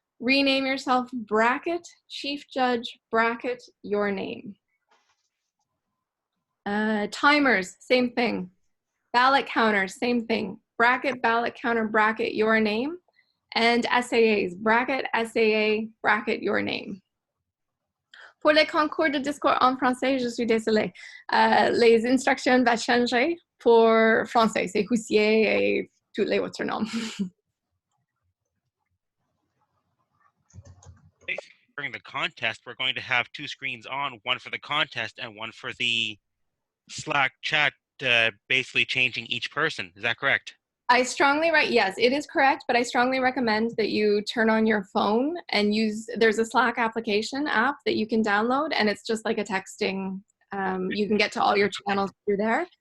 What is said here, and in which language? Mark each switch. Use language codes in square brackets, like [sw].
[en] Rename yourself, bracket, chief judge, bracket, your name. Timers, same thing. Ballot counters, same thing. Bracket, ballot counter, bracket, your name. And SAAs, bracket, SAA, bracket, your name. [fr] Pour les concours de discours en français, je suis désolée. Les instructions vont changer pour français. C'est Houssier et tous les autres noms. [en] During the contest, we're going to have two screens on, one for the contest and one for the Slack chat, basically changing each person. Is that correct? Yes, it is correct, but I strongly recommend that you turn on your phone and there's a Slack application app that you can download, and it's just like a texting, you can get to all your channels through there.